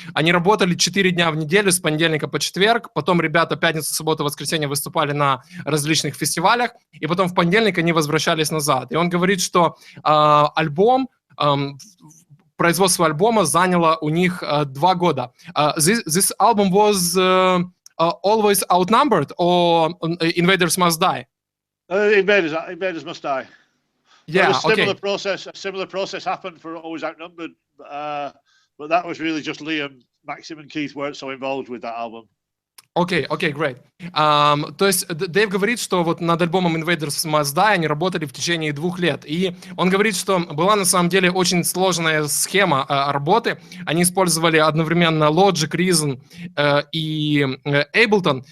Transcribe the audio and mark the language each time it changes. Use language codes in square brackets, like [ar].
[ru] Они работали 4 дня в неделю, с понедельника по четверг. Потом ребята пятницу, субботу, воскресенье выступали на различных фестивалях. И потом в понедельник они возвращались назад. И он говорит, что альбом, производство альбома заняло у них 2 года. [en] This album was always outnumbered, or Invaders Must Die? Invaders Must Die. Yeah, a similar process happened for Always Outnumbered, but that was really just Liam. Maxim and Keith weren't so involved with that album. Окей, great. [ru] То есть Дэйв говорит, что вот над альбомом Invaders Must Die они работали в течение 2 лет. И он говорит, что была на самом деле очень сложная схема работы. Они использовали одновременно Logic, Reason и Ableton.